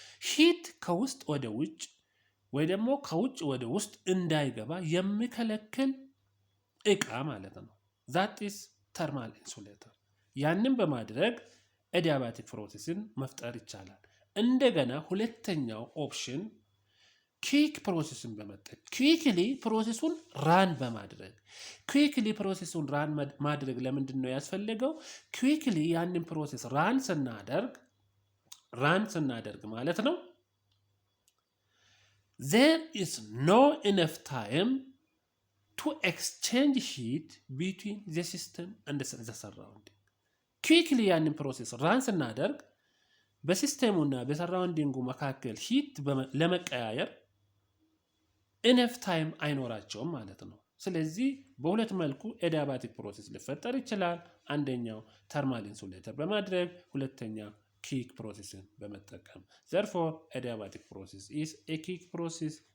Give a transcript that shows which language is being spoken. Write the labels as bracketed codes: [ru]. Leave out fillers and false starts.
[am] ሂት ከውስጥ ወደ ውጭ ወይ ደግሞ ከውጭ ወደ ውስጥ እንዳይገባ የሚከለክል እቃ ማለት ነው። [en] that is thermal insulator። [am] ያንን በማድረግ adiabatic ፕሮሰስን መፍጠር ይቻላል። እንደገና ሁለተኛው ኦፕሽን quick ፕሮሰስን በመጠቀም quickly ፕሮሰሱን ራን በማድረግ quickly ፕሮሰሱን ራን ማድረግ ለምንድን ነው ያስፈልገው? [en] quickly [am] ያንን ፕሮሰስ ራን ስናደርግ ማለት ነው [en] there is no enough time to exchange heat between the system and the surrounding. [am] quickly ያንን ፕሮሰስ ራን ስናደርግ በሲስተሙና በሰራውንዲንጉ መካከል ሂት ለመቀያየር ኢነፍ ታይም አይኖራቸውም ማለት ነው። ስለዚህ በሁለት መልኩ adiabatic ፕሮሰስ ሊፈጠር ይችላል። አንደኛው ተርማል ኢንሱሌተር በማድረግ ሁለተኛ quick ፕሮሰስን በመጠቀም [en] therefore adiabatic process is a quick process.